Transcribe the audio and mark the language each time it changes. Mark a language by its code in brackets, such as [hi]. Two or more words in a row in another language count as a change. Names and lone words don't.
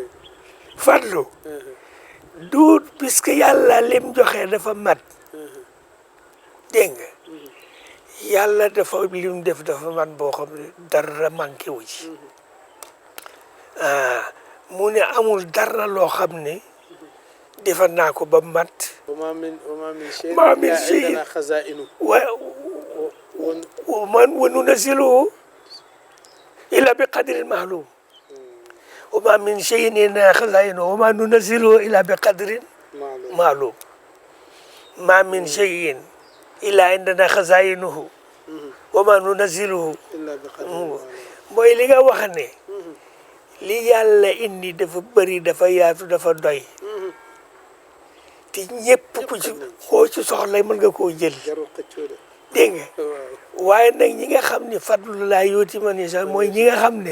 [wo] fadlu duut puisque yàlla lim joxe dafa mat dégg nga yàlla dafa lim def dafa mat boo xam ne dara manqué wu ci mu ne amul dara loo xam ne defar naa ko ba mat [ar] وما من شيء ما من إلا شيء. عندنا خزائنه وننزله إلا بقدر معلوم وما من شيء إلا خزائنه وما ننزله إلا بقدر معلوم معلوم ما من شيء إلا عندنا خزائنه وما ننزله إلا بقدر معلوم [wo] mooy li nga wax ne li yàlla indi dafa bëri dafa yaatu dafa doy te ñëpp ku ci koo ci soxla mën nga koo jël jarul xëccoo de dégg nga waaw waaye nag ñi nga xam ne fadlu laa yooti man ni sax mooy ñi nga xam ne